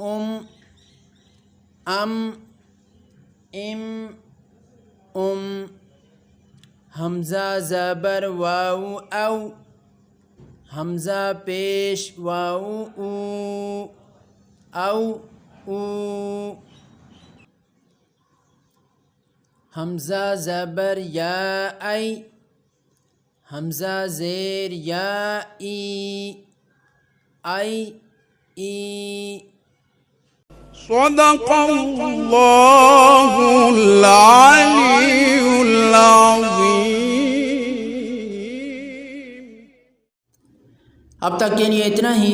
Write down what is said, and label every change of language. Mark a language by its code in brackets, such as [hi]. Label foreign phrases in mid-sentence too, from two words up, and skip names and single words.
[ur] ام حمزہ زبر واو او حمزہ پیش واو او حمزہ زبر یا ای حمزہ زیر یا ای [ar] صدق اللہ العلی العظیم۔ [ur] اب تک کے لیے اتنا ہی۔